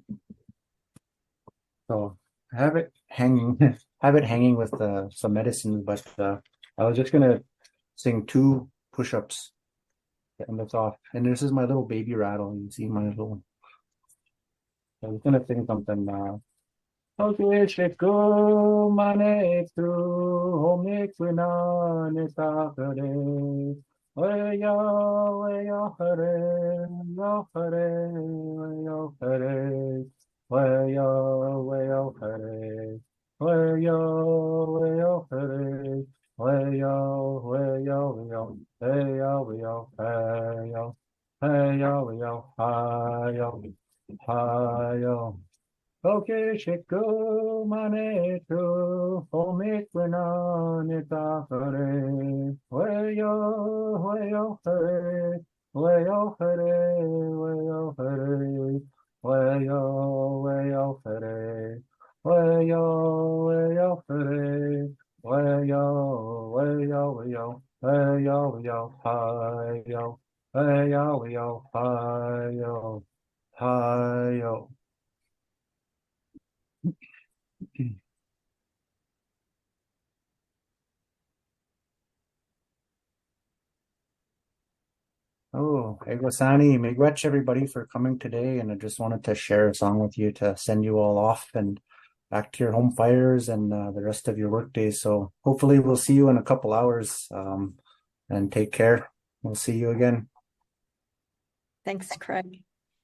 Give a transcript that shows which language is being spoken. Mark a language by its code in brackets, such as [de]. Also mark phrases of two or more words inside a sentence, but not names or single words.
[en] So I have it hanging with some medicines, but I was just gonna sing 2 push-ups to end us off. And this is my little baby rattle. You see my little. So I was gonna sing something. Okay, sheko mane tu homekwina ne takare. Waya hare, ya hare, ya hare. Waya hare, waya hare. Waya, heya, heya, heya, heya, heya, Shiku Manetu Omikwana Nitakare Wayo Hare Wayo Hare Wayo Hare Wayo Hare Wayo Hare Wayo Hayo. Oh, Egosani, miigwech everybody for coming today, and I just wanted to share a song with you to send you all off and back to your home fires and the rest of your work days. So hopefully we'll see you in a couple hours, and take care. We'll see you again. Thanks, Craig.